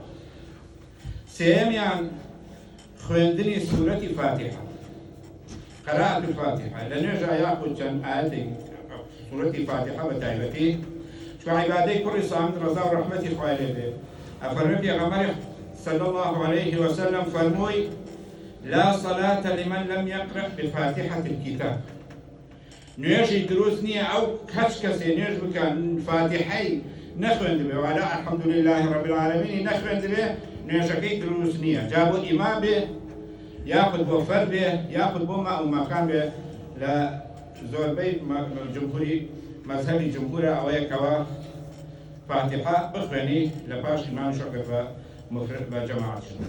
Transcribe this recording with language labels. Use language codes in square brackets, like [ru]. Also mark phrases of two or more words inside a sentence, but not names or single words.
[ckb] سێمیان خوێندنی سورەتی فاتحە، [ar] قەرائەت الفاتحە [ckb] لە نوێژە یاخود چەند ئاەتێک سورەتی فاتحە بە تایبەتی چکە عیبادەی کوڕی سامد ڕەزا و ڕەحمەتی خوای لێ بێ ئەفەرمێ پێغەمبەری [ar] صلی الله عليه وسلم [ckb] فەرمووی [ar] لا صلاة لمن لم يقرأ بفاتحة الكتاب. [ckb] نوێژی دروست نییە ئەو هەچ کەسێ نوێژ بکەن فاتحەی نەخوێندبێ [ar] وعلى الحمد لله رب العالمين [ckb] نەخوێندبێ نوێژەکەی دروست نییە. جا بۆ ئیمام بێ یاخود بۆ فەر بێ یاخود بۆ مەئومەکان بێ. لە زۆربەی جمهوری مەذهبی جمهورە ئەوەیە کەوە فاتحە بخوێنی لە پاش ئیمام شەکە بە جەماعەت.